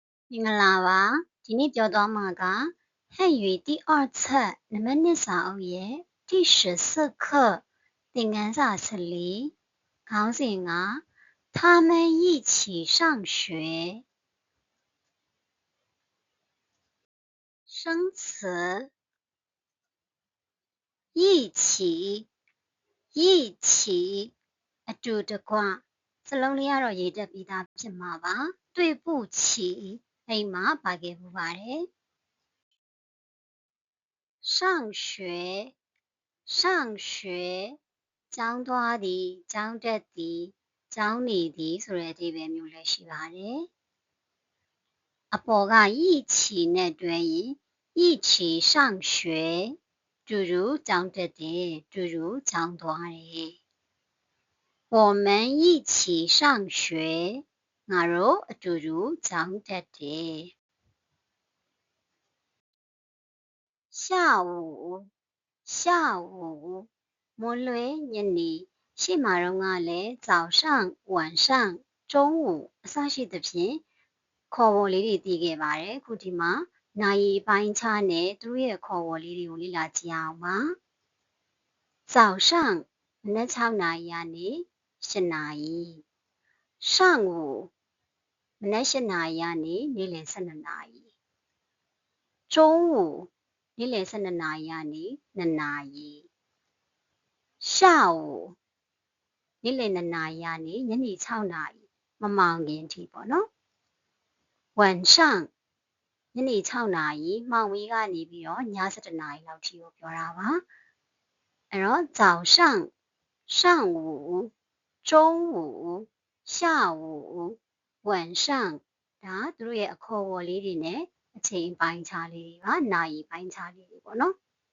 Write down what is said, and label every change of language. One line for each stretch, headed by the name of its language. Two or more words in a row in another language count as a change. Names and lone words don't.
Burmese: မင်္ဂလာပါဒီနေ့ပြောသွားမှာက
Chinese: 汉语第二册
Burmese: နံပါတ်2စာအုပ်ရဲ့
Chinese: 第14课
Burmese: သင်ခန်းစာ14ခေါင်းစဉ်က
Chinese: 他们一起上学生词一起一起
Burmese: အတူတကွစလုံးလေးကတော့ရေးတက်ပြီးသားဖြစ်မှာပါ
Chinese: 对不起
Burmese: အိမ်မှာပါခဲ့ပူပါတယ်
Chinese: 上学上学
Burmese: ကျောင်းသွားသည်ကျောင်းတက်သည်ကျောင်းနေသည်ဆိုတဲ့အဓိပ္ပာယ်မျိုးလည်းရှိပါတယ်အပေါ်က一起နဲ့တွဲရင်
Chinese: 一起上学
Burmese: တူတူကျောင်းတက်တယ်တူတူကျောင်းသွားတယ်
Chinese: 我们一起上学
Burmese: ငါတို့အတူတူကျောင်းတက်တယ်
Chinese: 下午下午
Burmese: မွန်းလွဲညနေရှေ့မှာတော့ကလည်း
Chinese: 早上晚上中午
Burmese: အစရှိသဖြင့်ခေါ်ဝေါ်လေးတွေတည်ခဲ့ပါတယ်ခုဒီမှာနာရီပိုင်းခြားနဲ့ သူတို့ရဲ့ခေါ်ဝေါ်လေးတွေကိုလေ့လာကြည့်အောင်ပါ早上မနက်6နာရီကနေ8နာရီ上午မနက်8နာရီကနေနေ့လယ် 12နာရီ中午နေ့လယ်12နာရီကနေ2နာရီ下午နေ့လယ်2နာရီကနေ ညနေ6နာရီမမောင်ခင်ထိပေါ့နော်晚上ညနေ6နာရီမှောင်ဝေးကနေပြီးတော့ည7နာရီလောက်ထိကိုပြောတာပါအဲ့တော့
Chinese: 早上上午中午下午晚上
Burmese: ဒါသူတို့ရဲ့အခေါ်အဝေါ်လေးတွေနဲ့အချိန်ပိုင်းခြားလေးတွေပါနာရီပိုင်းခြားလေးတွေပေါ့နော်